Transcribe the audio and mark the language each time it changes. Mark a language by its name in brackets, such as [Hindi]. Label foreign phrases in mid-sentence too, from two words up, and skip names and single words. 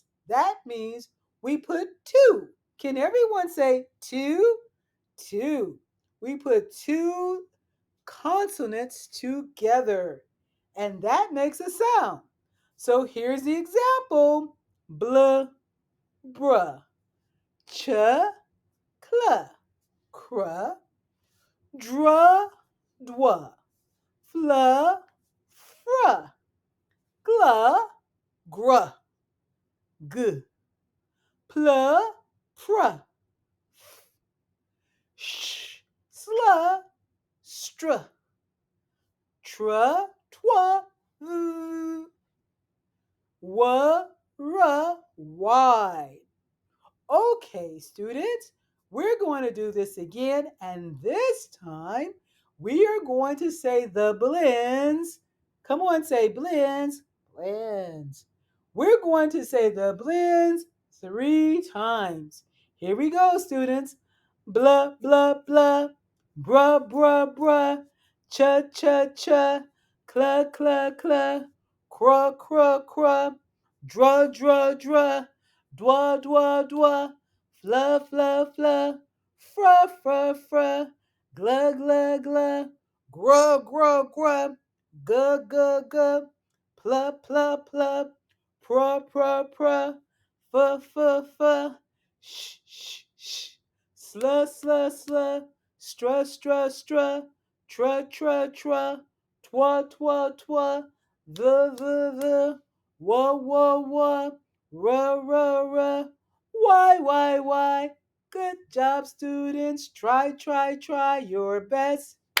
[English] That means we put two. Can everyone say two? Two. We put two consonants together, and that makes a sound. So here's the example: bl, bruh, ch, cl, cr, dr, dwa, fl, fr, gl, gr, g, pl, pr, sh, sl, str, tr, twa, v, w, r, y. Okay, students, we're going to do this again, and this time we are going to say the blends. Come on, say blends, blends. We're going to say the blends 3 times. Here we go, students. Blah, blah, blah, bruh, bruh, bruh, cha, cha, cha, cla, cla, cla, cra, cra, cra, dra, dra, dra, dwa, dwa, dwa, fla, fla, fla, fra, fra, fra, gla, gla, gla, gra, gra, gra, ga, ga, ga, pla, pla, pla, pra, pra, pra, fa, fa, fa, sh, sh, sh, sla, sla, sla, stra, stra, stra, tra, tra, tra, twa, twa, twa, the, wah, wah, wah, ra, ra, ra, why. Good job, students. Try your best.